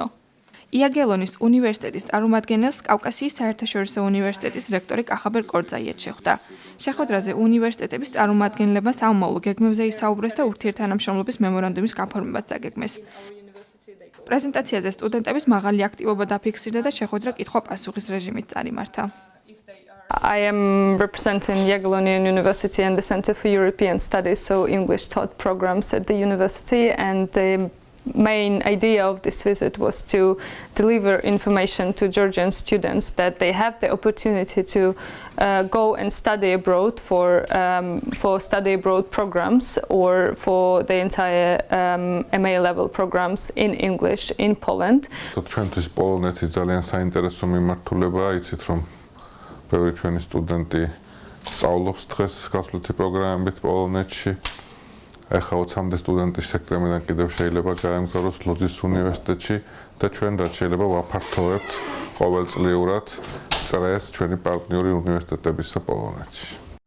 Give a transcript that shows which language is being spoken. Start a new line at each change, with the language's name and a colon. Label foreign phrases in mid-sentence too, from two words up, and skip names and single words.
Georgian: იაგელონის უნივერსიტეტის წარმომადგენელს კავკასიის საერთაშორისო უნივერსიტეტის რექტორი კახაბერ კორძაიეთ შეხვდა. შეხვედრაზე უნივერსიტეტების წარმომადგენლებმა სამომავლო გეგმებზე ისაუბრეს და ურთიერთთანამშრომლობის მემორანდუმის გაფორმებაც დაგეგმეს. პრეზენტაციაზე სტუდენტების მაღალი აქტივობა დაფიქსირდა და შეხვედრა კითხვა-პასუხის რეჟიმით წარიმართა.
English: I am representing Jagiellonian University and the Center for European Studies, so English taught programs at the university, and the main idea of this visit was to deliver information to Georgian students that they have the opportunity to go and study abroad for study abroad programs or for the entire MA level programs in English in Poland.
Georgian: ჩვენთვის პოლონეთი ძალიან საინტერესო მიმართულებაა, იცით რომ ბევრი ჩვენი სტუდენტი სწავლობს დღეს გასვლითი პროგრამებით პოლონეთში. Ეხლა 20-მდე სტუდენტი სექტემბრიდან კიდევ შეიძლება გაემგზავროს ლოძის უნივერსიტეტში და ჩვენ რაც შეიძლება ვაფართოვებთ ყოველწლიურად წრეს ჩვენი პარტნიორი უნივერსიტეტებისა პოლონეთში.